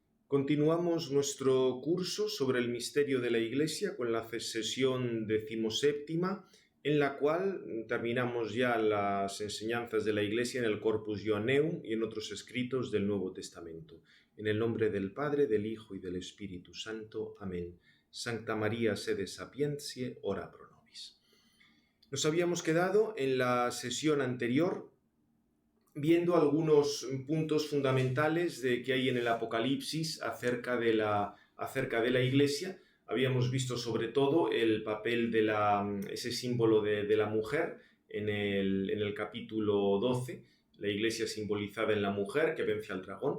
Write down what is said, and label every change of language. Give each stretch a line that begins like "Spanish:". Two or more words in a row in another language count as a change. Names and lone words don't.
Spanish: Continuamos nuestro curso sobre el misterio de la Iglesia con la sesión 17ª, en la cual terminamos ya las enseñanzas de la Iglesia en el
Latin: Corpus Ioanneum
Spanish: y en otros escritos del Nuevo Testamento. En el nombre del Padre, del Hijo y del Espíritu Santo. Amén.
Latin: Sancta María, sede sapientiae, ora pro nobis.
Spanish: Nos habíamos quedado en la sesión anterior viendo algunos puntos fundamentales que hay en el Apocalipsis acerca de la Iglesia. Habíamos visto sobre todo el papel de ese símbolo de la mujer en el capítulo 12, la Iglesia simbolizada en la mujer que vence al dragón.